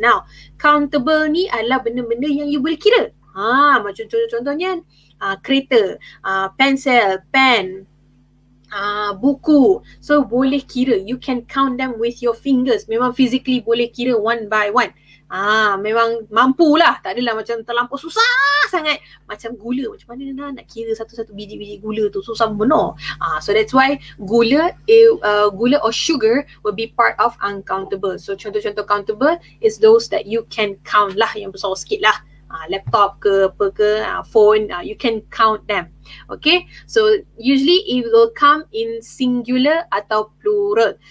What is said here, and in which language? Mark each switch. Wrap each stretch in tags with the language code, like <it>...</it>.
<ms>Now, countable ni adalah benda-benda yang you boleh kira. Macam contohnya kereta, pensel, pen, buku.</ms> <en>So</en> <ms>boleh kira,</ms> <en>you can count them with your fingers. Memang physically boleh kira one by one.</en> <ms>Memang mampulah, tak adalah macam terlampau susah sangat. Macam gula, macam mana nak kira satu-satu biji-biji gula tu, susah benar.</ms> <en>So that's why gula or sugar will be part of uncountable. So</en> <ms>contoh-contoh</ms> <en>countable is those that you can count lah,</en> <ms>yang besar sikit lah.</ms> <en>Laptop</en> <ms>ke apa ke,</ms> <en>phone, you can count them. Okay, so usually it will come in singular atau plural.</en>